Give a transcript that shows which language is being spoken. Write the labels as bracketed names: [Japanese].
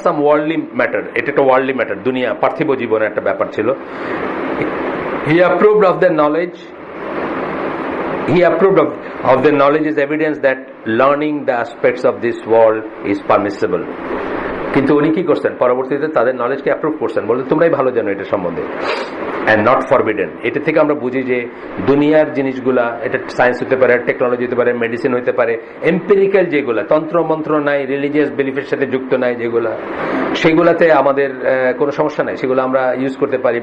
[Bangla] সাম worldly matter, এটা একটা worldly matter, দুনিয়া পার্থিব জীবনের একটা ব্যাপার ছিল। [English] He approved of the knowledge, he approved of the knowledge is evidence that learning the aspects of this world is permissible. [Bangla] কিন্তু উনি কি করছেন, পরবর্তীতে তাদের নলেজকে অ্যাপ্রুভ করছেন, বলতে তোমরাই ভালো জানো এটা সম্বন্ধে, [English] and not forbidden. [Bangla] এটা থেকে আমরা বুঝি যে দুনিয়ার জিনিসগুলা, এটা সায়েন্স হতে পারে, টেকনোলজি হতে পারে, মেডিসিন হতে পারে, এম্পিরিক্যাল যেগুলা, তন্ত্র মন্ত্র নাই, রিলিজিয়াস বিলিফের সাথে যুক্ত নাই যেগুলা, সেগুলাতে আমাদের কোনো সমস্যা নাই, সেগুলো আমরা ইউজ করতে পারি।